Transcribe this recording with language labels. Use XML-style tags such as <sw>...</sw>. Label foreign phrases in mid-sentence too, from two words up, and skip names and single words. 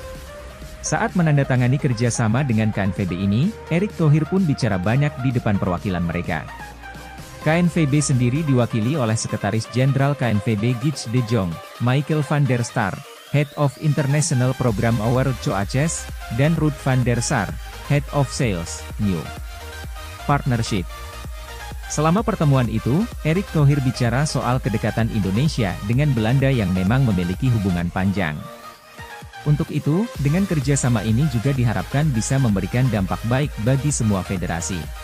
<id>Saat menandatangani kerjasama dengan KNVB ini, Erick Thohir pun bicara banyak di depan perwakilan mereka. KNVB sendiri diwakili oleh Sekretaris Jenderal KNVB Gijs de Jong, Michael van der Sar,</id> <en>Head of International Program Award Coaches,</en> <id>dan Ruud van der Sar,</id> <en>Head of Sales, New Partnership.</en> <id>Selama pertemuan itu, Erick Thohir bicara soal kedekatan Indonesia dengan Belanda yang memang memiliki hubungan panjang. Untuk itu, dengan kerjasama ini juga diharapkan bisa memberikan dampak baik bagi semua federasi.</id>